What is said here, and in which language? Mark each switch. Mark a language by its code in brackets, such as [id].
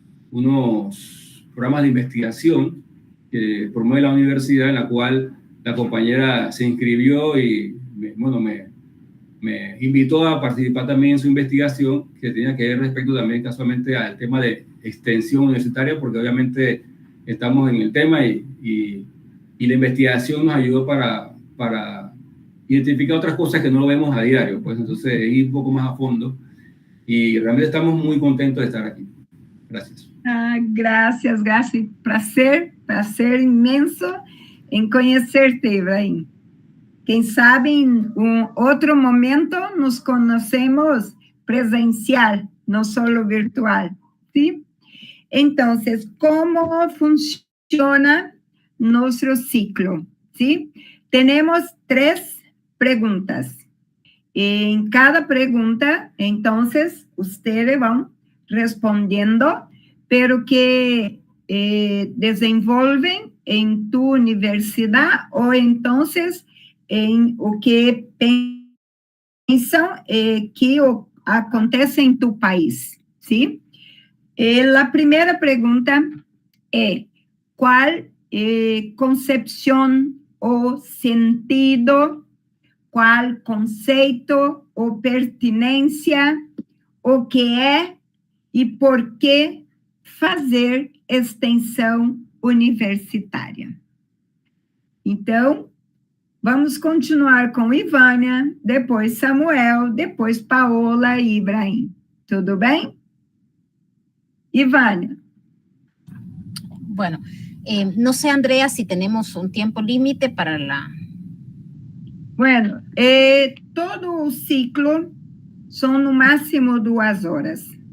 [es] unos programas de investigación que promueve la universidad, en la cual la compañera se inscribió y me invitó a participar también en su investigación, que tenía que ver respecto también casualmente al tema de extensión universitaria, porque obviamente estamos en el tema y la investigación nos ayudó para identificar otras cosas que no lo vemos a diario, pues entonces ir un poco más a fondo y realmente estamos muy contentos de estar aquí. Gracias. Gracias. [pt] Prazer inmenso em conhecer-te, Ibrahim. Quem sabe em outro momento nos conhecemos presencial, não só virtual, ¿sí? [es] Entonces, ¿cómo funciona nuestro ciclo? ¿Sí? Tenemos 3 preguntas. En cada pregunta, entonces, ustedes van respondiendo, pero que desenvolven en tu universidad o entonces en o que piensan que acontece en tu país, ¿sí? La primera pregunta es, ¿cuál concepción o sentido, cuál [pt] conceito o pertinência, o que é e por que fazer extensão universitária? Então, vamos continuar com Ivânia, depois Samuel, depois Paola e Ibrahim. Tudo bem? Ivânia. [es] Bueno, no sé, Andrea, si tenemos un tiempo límite para la... [pt] Bueno, todo o ciclo são no máximo 2 horas.